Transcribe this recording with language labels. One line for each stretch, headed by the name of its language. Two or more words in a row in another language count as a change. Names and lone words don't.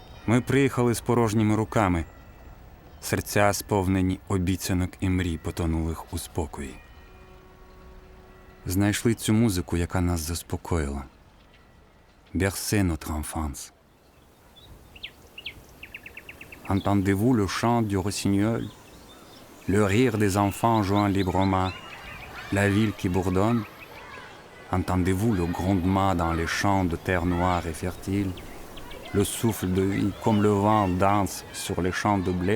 Ukrainian: Ми приїхали з порожніми руками. Серця сповнені обіцянок і мрій, потонулих у спокої. Знайшли цю музику, яка нас заспокоїла.
French: Bercez notre enfance. Entendez-vous le chant du rossignol, le rire des enfants jouant librement, la ville qui bourdonne? Entendez-vous le grondement dans les champs de terre noire et fertile, le souffle de vie comme le vent danse sur les champs de blé?